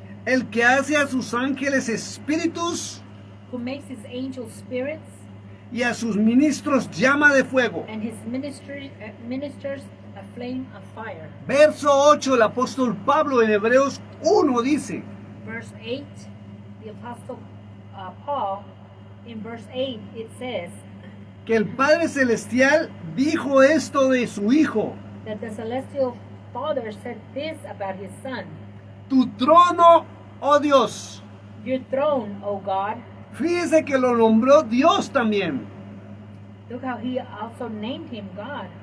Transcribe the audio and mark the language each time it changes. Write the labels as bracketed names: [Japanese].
[Spanish] el que hace a sus ángeles espíritus [English] who makes his angels spirits, [Spanish] y a sus ministros llama de fuego. [English] and his ministers a flame of fire. [Spanish] Verso 8, el apóstol Pablo en Hebreos 1 dice, [English] Verse 8, the Apostle Paul, in verse 8, it says [Spanish] que el Padre Celestial dijo esto de su Hijo, [English] that the celestial Father said this about his Son, [Spanish] tu trono, oh Dios. [English] your throne, O God. [Spanish] Fíjese que lo nombró Dios también, [English] Look how he also named him God